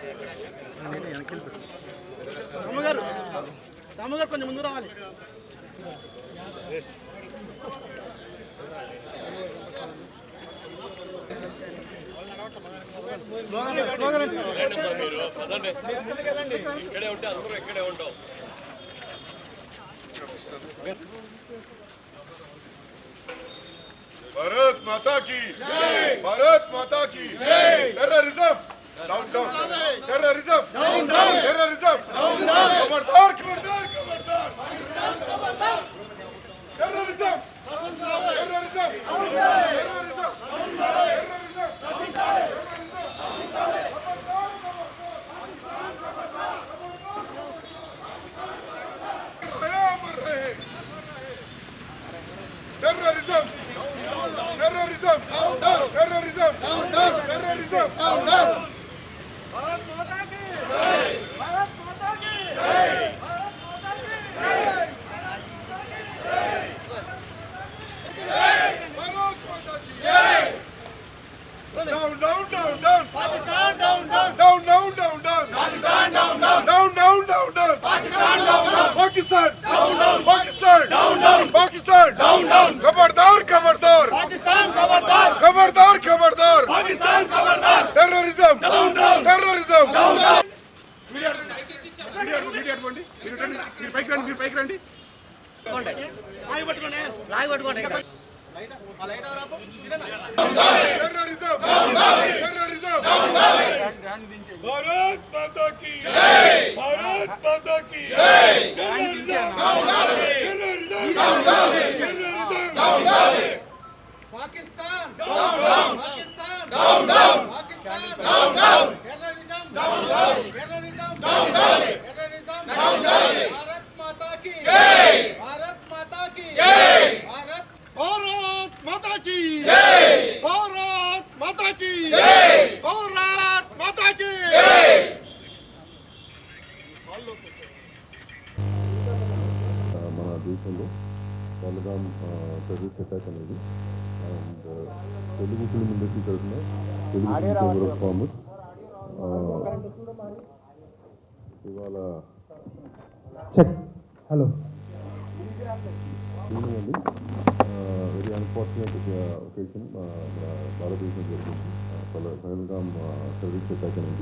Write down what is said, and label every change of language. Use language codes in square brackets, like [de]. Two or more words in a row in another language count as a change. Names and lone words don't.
[te] దాము గారు కొంచెం ముందు రావాలి. ఇక్కడే ఉంటే అందరూ ఇక్కడే ఉంటాం. [hi] भारत माता की जय, भारत माता की जय। [en] Terrorism down down, terrorism down down, terrorism down down. [hi] खबरदार खबरदार खबरदार, पाकिस्तान खबरदार। [en] terrorism terrorism terrorism terrorism terrorism, terrorism, terrorism, terrorism, [hi] भारत माता की जय, भारत माता की जय, भारत माता की जय, भारत माता की जय. [en] Down, down, down, down, Pakistan, down, down, down, down, down, down, Pakistan, down, down, down, down, down, down, Pakistan, down, down, Pakistan, down, down, Pakistan, down, down, Pakistan, down, down. [hi] खबरदार खबरदार, पाकिस्तान खबरदार, खबरदार खबरदार, पाकिस्तान खबरदार। [en] Terrorism down down, terrorism down down. [te] మీరు పైకి రండి. లాగి పట్టుకోండి. [en] terrorism, terrorism, [hi] भारत माता की जय, भारत माता की जय। [en] terrorism, terrorism, Pakistan down down, Pakistan down down, Pakistan down down, terrorism down down, terrorism down down, terrorism down down। [hi] भारत माता की जय, भारत माता की जय, भारत माता की जय, भारत माता की जय, भारत माता की जय। [te] మన దేశంలో పహల్గామ్ [en] terrorist attack [te] అనేది [en] and Telugu film industry [te] తరఫున తెలుగు ఛాంబర్ ఆఫ్ కామర్స్ ఇవాళ [en] hello evening [te] అండి [en] very unfortunate occasion [te] మన భారతదేశం జరిగింది పహల్గామ్ [en] terrorist attack [te] అనేది.